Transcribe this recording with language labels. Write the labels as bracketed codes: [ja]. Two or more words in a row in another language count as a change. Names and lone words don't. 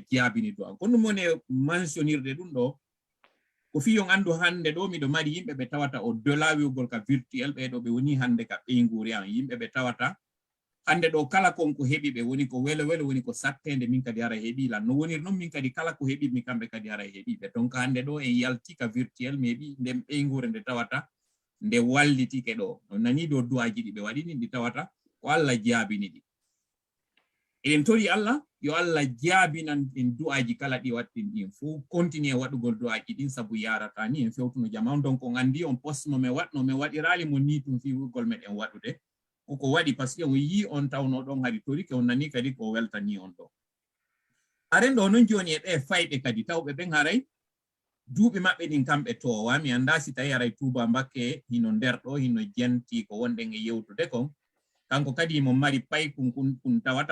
[ff] jaabini du'a on kono ɗum woni mentionirde ɗum ɗo ko fi on andu hande ɗo miɗo mari yimɓe ɓe tawata o dola wiugol ka virtuel ɓeɗo ɓe woni hande ka ɓeyguri an yimɓe ɓe tawata hande ɗo kala konko heɓi ɓe woni ko welo woni ko sattede min kadi ara heɓila no wonir noon min kadi kala ko heɓi mi kamɓe kadi ara heɓiɓe donc hande ɗo en yalti ka virtuel mi heɓi nden ɓeygure nde tawata nde wallitike ɗo no nani ɗo du'aji ɗi ɓe waɗini ɗi tawata ko Allah jaabini ɗi eɗen tori Allah yo Allah jaabinan en du'aji kala ɗi waɗɗin ɗin fo continue waɗugol du'aji ɗin sabu yarata ni en fewtuno jama on donc on andi on poste no mi waɗirali mo ni tum fiwugol meɗen waɗude ko waɗi [fr] par ce que [ff] on yi on tawno ɗon hari tori ke on nani kadi ko weltani on ɗo aren ɗo noon joni e ɗe fayɓe kadi tawɓe ɓen haray duuɓi maɓɓe ɗin kamɓe towa mi anda si tawi haray Touba Mbakke hino nder ɗo hino jenti ko wonɗen e yewtude kon kanko kadi mo mari paykum kun tawata